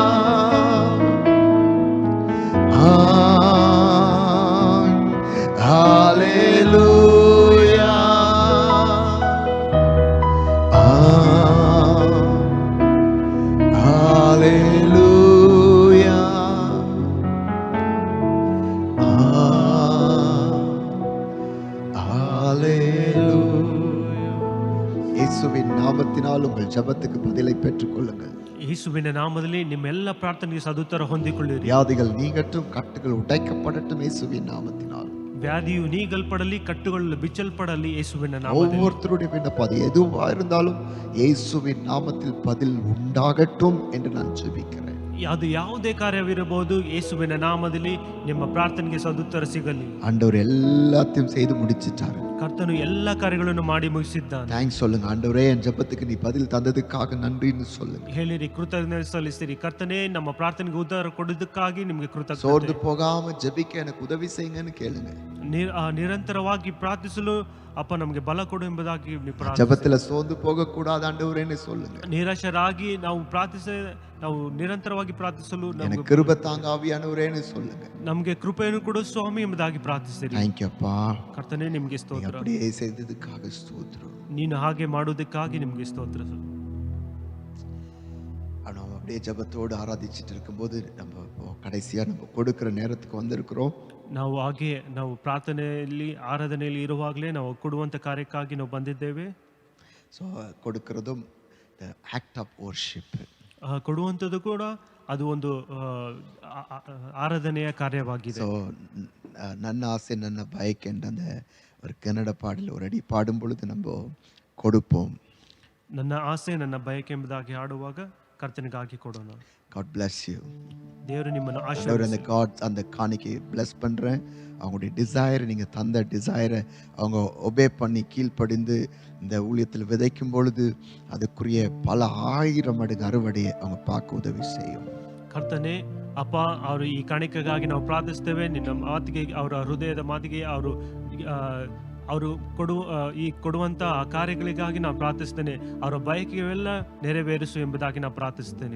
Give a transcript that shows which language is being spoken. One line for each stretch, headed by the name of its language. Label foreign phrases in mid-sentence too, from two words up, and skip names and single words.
Tamil: ஹalleluya ஹalleluya ஹalleluya. இயேசுவின் நாமத்தினால் உங்கள் ஜெபத்துக்கு பதிலை பெற்றுக் கொள்ளுங்கள்.
Kannada: ಯೇಸುವಿನ ನಾಮದಲ್ಲಿ ನಿಮ್ಮೆಲ್ಲ ಪ್ರಾರ್ಥನೆಗೆ ಸದುತ್ತರ ಹೊಂದಿಕೊಳ್ಳಿರಿ.
Tamil: வியாதிகள் நீங்கட்டும், கட்டுகள் உடைக்கப்படட்டும் இயேசுவின் நாமத்தினால்.
Kannada: ವ್ಯಾಧಿಯು ನೀಗಲ್ಪಡಲಿ, ಕಟ್ಟುಗಳು ಬಿಚ್ಚಲ್ಪಡಲಿ ಯೇಸುವಿನ ನಾಮದಲ್ಲಿ.
Tamil: ஒவ்வொருத்தருடைய விண்ணப்பம் அது எதுவா இருந்தாலும் இயேசுவின் நாமத்தில் பதில் உண்டாகட்டும் என்று நான் ஜெபிக்கிறேன்.
Kannada: ಅದು ಯಾವುದೇ ಕಾರ್ಯವಿರಬಹುದು, ಯೇಸುವಿನ ನಾಮದಲ್ಲಿ ನಿಮ್ಮ ಪ್ರಾರ್ಥನೆಗೆ ಸದುತ್ತರ ಸಿಗಲಿ.
Tamil: ஆண்டவர் எல்லாத்தையும் செய்து முடிச்சிட்டாரு.
Kannada: ಕರ್ತನು ಎಲ್ಲ ಕಾರ್ಯಗಳನ್ನು ಮಾಡಿ ಮುಗಿಸಿದ್ದಾನೆ.
Tamil: தேங்க்ஸ் சொல்லுங்க. ஆண்டவரே, என் ஜெபத்துக்கு நீ பதில் தந்ததுக்காக நன்றின்னு சொல்லுங்க.
Kannada: ಹೇಳಿರಿ, ಕೃತಜ್ಞತೆ ಸಲ್ಲಿಸಿರಿ. ಕರ್ತನೇ, ನಮ್ಮ ಪ್ರಾರ್ಥನೆಗೆ ಉತ್ತರ ಕೊಡುವುದಕ್ಕಾಗಿ ನಿಮಗೆ ಕೃತಜ್ಞತೆ.
Tamil: சோர்ந்து போகாம ஜெபிக்க எனக்கு உதவி செய்யுங்கன்னு கேளுங்க.
Kannada: ನಿರಂತರವಾಗಿ ಪ್ರಾರ್ಥಿಸಲು ಅಪ್ಪ ನಮಗೆ ಬಲ ಕೊಡು ಎಂಬುದಾಗಿ ನೀವು ಪ್ರಾರ್ಥಿಸಿ.
Tamil: ஜெபத்துல சோர்ந்து போக கூடாது ஆண்டவரேன்னு சொல்லுங்க.
Kannada: ನಿರಾಶರಾಗಿ ನಾವು ನಾವು ನಿರಂತರವಾಗಿ ಪ್ರಾರ್ಥಿಸಲು
Tamil: எனக்கு கிருபை தாங்க ஆவியானவரேன்னு சொல்லுங்க.
Kannada: ನಮಗೆ ಕೃಪೆಯನ್ನು ಕೊಡು ಸ್ವಾಮಿ ಎಂಬುದಾಗಿ ಪ್ರಾರ್ಥಿಸಿರಿ.
English: thank you அப்பா.
Kannada: ಕರ್ತನೇ, ನಿಮಗೆ ಸ್ತೋತ್ರ.
Tamil: அப்படியே செய்ததுக்காக ஸ்தோத்திரம்.
Kannada: ನೀನು ಹಾಗೆ ಮಾಡುವುದಕ್ಕಾಗಿ ನಿಮಗೆ ಸ್ತೋತ್ರ.
Tamil: நம்ம அப்படியே ஜெபத்தோடு ஆராதிச்சுட்டு இருக்கும்போது நம்ம கடைசியா நம்ம கொடுக்கிற நேரத்துக்கு வந்திருக்கிறோம்.
Kannada: ನಾವು ಹಾಗೆ ನಾವು ಪ್ರಾರ್ಥನೆಯಲ್ಲಿ ಆರಾಧನೆಯಲ್ಲಿ ಇರುವಾಗಲೇ ನಾವು ಕೊಡುವಂಥ ಕಾರ್ಯಕ್ಕಾಗಿ ನಾವು ಬಂದಿದ್ದೇವೆ.
Tamil: ஸோ கொடுக்கறதும்
English: the act of worship.
Kannada: ಕೊಡುವಂಥದ್ದು ಕೂಡ ಅದು ಒಂದು ಆರಾಧನೆಯ ಕಾರ್ಯವಾಗಿದೆ.
Tamil: ஸோ
Kannada: ನನ್ನ ಆಸೆ ನನ್ನ ಬಯಕೆ
Tamil: என்ற அந்த ஒரு கன்னட பாடல் ஒரு அடி பாடும் பொழுது நம்ம கொடுப்போம்.
Kannada: ನನ್ನ ಆಸೆ ನನ್ನ ಬಯಕೆ ಎಂಬುದಾಗಿ ಹಾಡುವಾಗ ಕರ್ತನಿಗಾಗಿ ಕೊಡೋಣ.
English: God bless you.
Kannada: ದೇವರು ನಿಮ್ಮನ್ನು
Tamil: ஆண்டவர்
Kannada: ಆಶೀರ್ವದಿಸಲಿ.
Tamil: அந்த காட் அந்த காணிக்கை பிளஸ் பண்ணுறேன். அவங்களுடைய டிசைரை நீங்கள் தந்த டிசைரை அவங்க ஒபே பண்ணி கீழ்ப்படிந்து இந்த ஊழியத்தில் விதைக்கும் பொழுது அதுக்குரிய பல 1000 மடங்கு அறுவடையை அவங்க பார்க்க உதவி செய்யும்.
Kannada: ಕರ್ತನೆ, ಅಪ್ಪ, ಅವರು ಈ ಕಾಣಿಕೆಗಾಗಿ ನಾವು ಪ್ರಾರ್ಥಿಸ್ತೇವೆ. ನಿನ್ನ ಮಾತಿಗೆ, ಅವರ ಹೃದಯದ ಮಾತಿಗೆ ಅವರು ಕೊಡುವಂತ ಆ ಕಾರ್ಯಗಳಿಗಾಗಿ ನಾನು ಪ್ರಾರ್ಥಿಸ್ತೇನೆ. ಅವರ ಬಯಕೆವೆಲ್ಲ ನೆರವೇರಿಸು ಎಂಬುದಾಗಿ ನಾನು ಪ್ರಾರ್ಥಿಸ್ತೇನೆ.